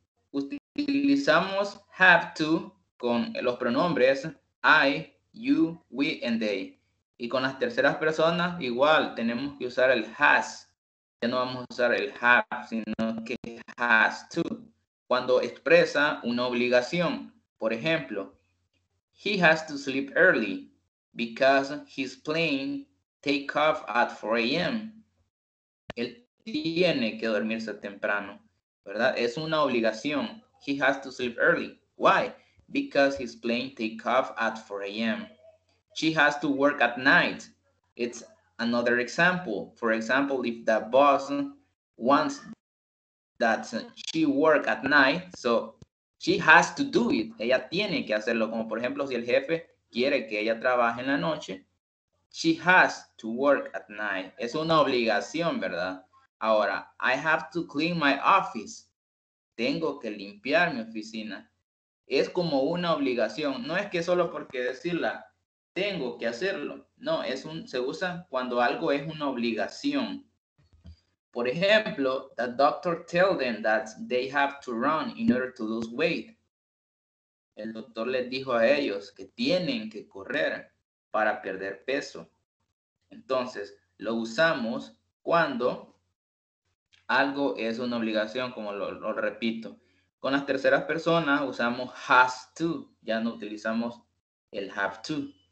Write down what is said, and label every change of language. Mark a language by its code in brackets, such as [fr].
[es] Utilizamos have to con los pronombres I, you, we, and they. Y con las terceras personas, igual, tenemos que usar el has. Ya no vamos a usar el have, sino que has to. Cuando expresa una obligación. Por ejemplo, [en] he has to sleep early because his plane take off at 4 a.m. Él tiene que dormirse temprano, ¿verdad? [es] Es una obligación. [en] He has to sleep early. Why? Because his plane take off at 4 a.m. She has to work at night. It's another example. For example, if the boss wants that she work at night, so she has to do it. [es] Ella tiene que hacerlo. Como por ejemplo, si el jefe quiere que ella trabaje en la noche, [en] she has to work at night. [es] Es una obligación, ¿verdad? Ahora, I have to clean my office. Tengo que limpiar mi oficina. Es como una obligación. No es que solo porque decirla, tengo que hacerlo. No, se usa cuando algo es una obligación. Por ejemplo, [en] the doctor tells them that they have to run in order to lose weight. [es] El doctor les dijo a ellos que tienen que correr para perder peso. Entonces, lo usamos cuando algo es una obligación, como lo repito. Con las terceras personas usamos has to, ya no utilizamos el have to.